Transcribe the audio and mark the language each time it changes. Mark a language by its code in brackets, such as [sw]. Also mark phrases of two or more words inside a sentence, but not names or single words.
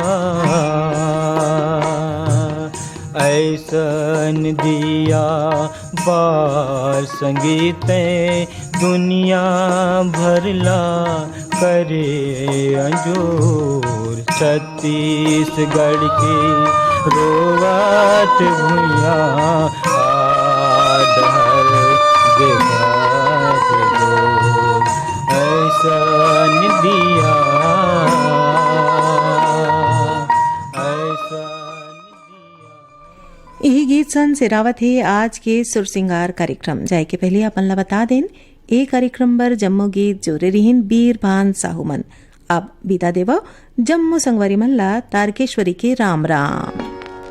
[hne] ऐसन दिया बार संगीत दुनिया भरला करे अंजोर छत्तीसगढ़ के रोवत भुइया आदर देखत तो ऐसन दिया यही गीत सन सिरावत है आज के सुर सिंगार कार्यक्रम जाए के पहले अपन ला बता दें ए कार्यक्रम बर जम्मो गीत जोरे रिहिन बीर भान साहुमन अब विदा देवा जम्मो संगवारी मन ला तारकेश्वरी के राम राम।